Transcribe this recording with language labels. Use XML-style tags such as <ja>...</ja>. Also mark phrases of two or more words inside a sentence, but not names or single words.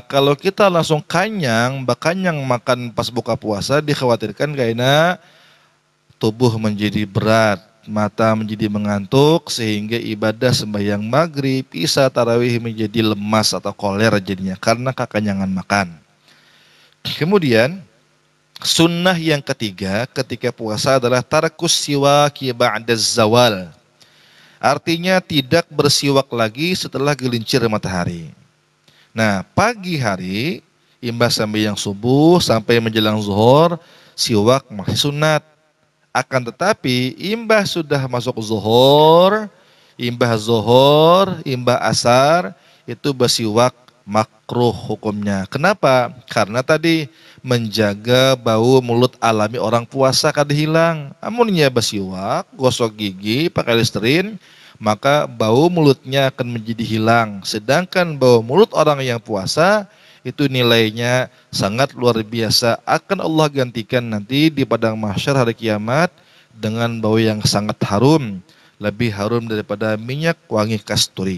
<id>Kalau kita langsung kanyang makan pas buka puasa, dikhawatirkan karena tubuh menjadi berat, mata menjadi mengantuk, sehingga ibadah sembahyang maghrib, isya, tarawih menjadi lemas atau koler jadinya karena kekenyangan makan. Kemudian sunnah yang ketiga ketika puasa adalah</id> <ar>ترك السواك بعد الزوال.</ar> <id>Artinya tidak bersiwak lagi setelah gelincir matahari. Nah, pagi hari imbas sembahyang subuh sampai menjelang zuhur, siwak masih sunat. Akan tetapi imbah sudah masuk zuhur, imbah asar, itu bersiwak makruh hukumnya. Kenapa? Karena tadi menjaga bau mulut alami orang puasa kada hilang. Amunnya bersiwak, gosok gigi, pakai Listerine, maka bau mulutnya akan menjadi hilang. Sedangkan bau mulut orang yang puasa itu nilainya sangat luar biasa, akan Allah gantikan nanti di padang mahsyar hari kiamat dengan bau yang sangat harum, lebih harum daripada minyak wangi kasturi.</id>